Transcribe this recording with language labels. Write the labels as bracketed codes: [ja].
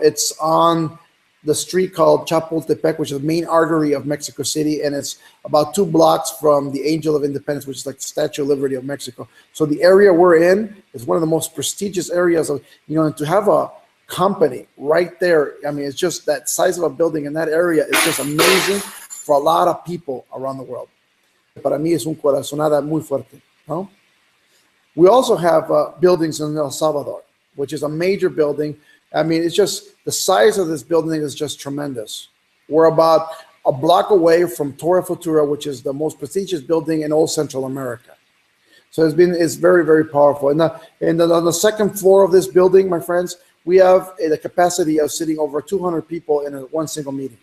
[en] It's on the street called Chapultepec, which is the main artery of Mexico City, and it's about 2 blocks from the Angel of Independence, which is like the Statue of Liberty of Mexico. So the area we're in is one of the most prestigious areas of, and to have a company right there, I mean, it's just that size of a building in that area is just amazing for a lot of people around the world. [es] Para mí es un corazonada muy fuerte, no? [en] We also have buildings in El Salvador, which is a major building. I mean, it's just, the size of this building is just tremendous. We're about a block away from Torre Futura, which is the most prestigious building in all Central America. So it's very, very powerful. And on the second floor of this building, my friends, we have the capacity of sitting over 200 people in one single meeting.